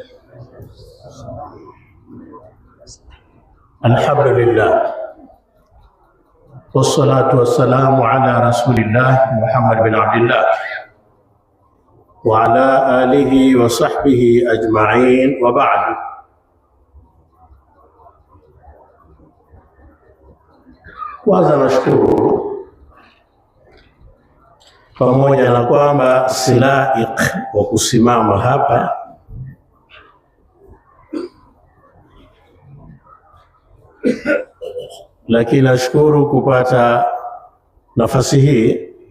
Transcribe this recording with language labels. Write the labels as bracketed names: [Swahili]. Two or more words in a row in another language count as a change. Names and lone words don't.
[Arabic] الحمد لله والصلاة والسلام على رسول الله محمد بن عبد الله وعلى آله وصحبه أجمعين وبعد. [Swahili] Kwanza nashukuru pamoja na kwamba si laik wa kusimama hapa, lakini nashukuru kupata nafasi hii